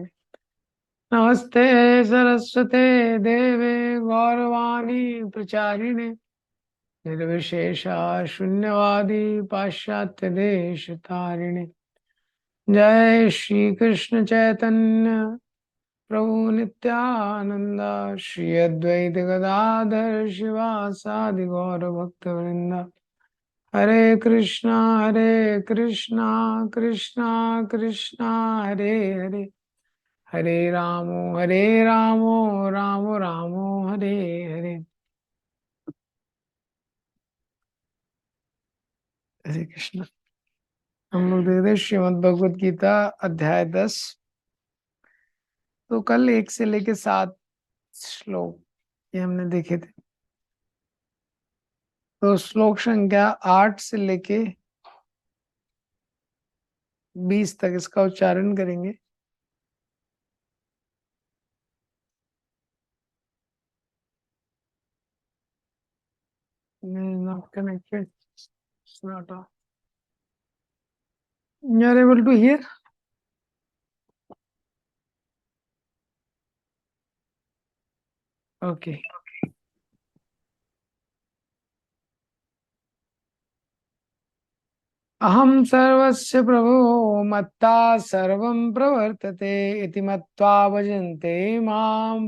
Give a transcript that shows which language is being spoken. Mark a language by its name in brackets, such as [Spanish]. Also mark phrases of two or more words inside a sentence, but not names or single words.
[Sanskrit] नमस्ते सरस्वते देवे गौरवाणी प्रचारिणे निर्विशेषा शून्यवादी पाश्चात्य देश तारिणे। जय श्री कृष्ण चैतन्य प्रभु नित्यानंद श्री अद्वैत गदाधर शिवासादि गौर भक्त वृंद। हरे कृष्णा कृष्णा कृष्णा हरे हरे, हरे रामो राम रामो हरे हरे। हरे कृष्ण। [Hindi] हम लोग देख रहे श्रीमद् भगवत गीता अध्याय 10। तो कल 1 से लेके 7 श्लोक ये हमने देखे थे। तो श्लोक संख्या 8 से लेके 20 तक इसका उच्चारण करेंगे। [English] Not connected. It's not on. You are able to hear? Okay. [Sanskrit] अहम सर्वस्य प्रभो मत्ता सर्वं प्रवर्तते इति मत्वा भजन्ते मां